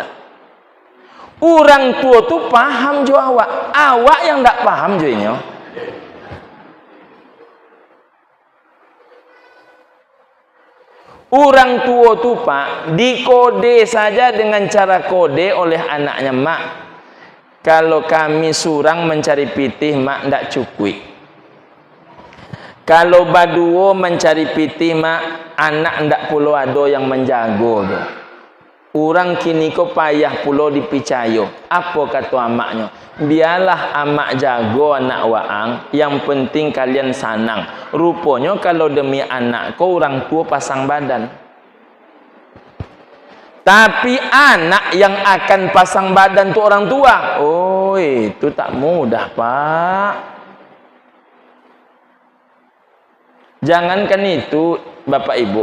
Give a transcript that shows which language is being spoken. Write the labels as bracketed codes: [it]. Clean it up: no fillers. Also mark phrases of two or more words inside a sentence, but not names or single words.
[min] Orang tua tuh paham jo awak. [id] Awak yang tak paham jo ini. Orang tua tu Pak dikode saja dengan cara kode oleh anaknya, [min] mak. Kalau kami surang mencari pitih, mak ndak cukup. Kalau baduo mencari pitih, mak, anak ndak pulau ado yang menjago do. Orang kini ko payah pulau dipicayo. Apa kata amaknya? Biarlah amak jago anak waang, [id] yang penting kalian sanang. Rupanya kalau demi anak kau orang tua pasang badan. Tapi anak yang akan pasang badan tu orang tua. Oh, itu tak mudah, Pak. Jangankan itu, Bapak Ibu.